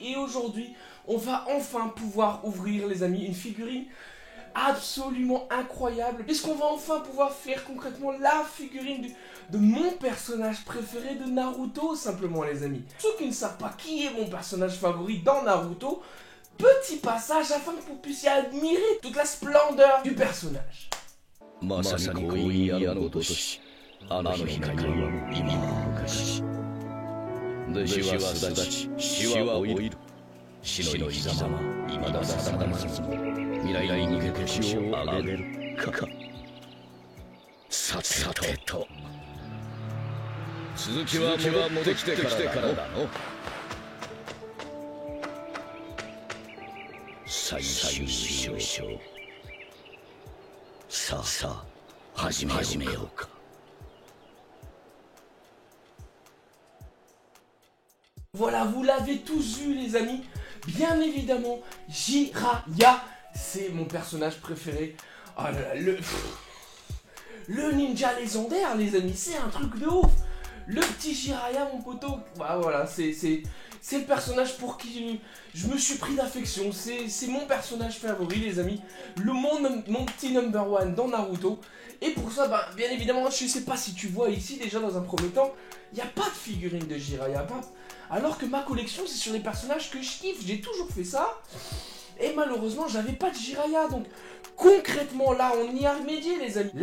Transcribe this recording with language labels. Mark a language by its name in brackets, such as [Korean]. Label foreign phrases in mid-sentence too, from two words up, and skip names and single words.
[French] Et aujourd'hui, on va enfin pouvoir ouvrir les amis une figurine absolument incroyable. Puisqu'on va enfin pouvoir faire concrètement la figurine de mon personnage préféré de Naruto simplement les amis. Ceux qui ne savent pas qui est mon personnage favori dans Naruto, petit passage afin que vous puissiez admirer toute la splendeur du personnage. [Japanese] まさにこういう矢のごとし、あの日の会話も意味深し。弟子は巣立ち、死は老いる。死の生き様、未だ定まらず、未来に向けて腰を上げるか。さてと。続きは戻ってきてからだの。最終章。さあ、始めようか。 [French] Voilà, vous l'avez tous vu les amis. Bien évidemment, Jiraiya, c'est mon personnage préféré. Oh là là, le ninja légendaire les amis, c'est un truc de ouf. Le petit Jiraiya mon poteau, bah voilà, c'est le personnage pour qui je me suis pris d'affection. C'est mon personnage favori les amis. Mon petit [English] number one [French] dans Naruto. Et pour ça, bah, bien évidemment, je sais pas si tu vois ici déjà dans un premier temps, il n'y a pas de figurine de Jiraiya. Alors que ma collection c'est sur les personnages que je kiffe, j'ai toujours fait ça. Et malheureusement j'avais pas de Jiraiya. Donc concrètement là on y a remédié les amis.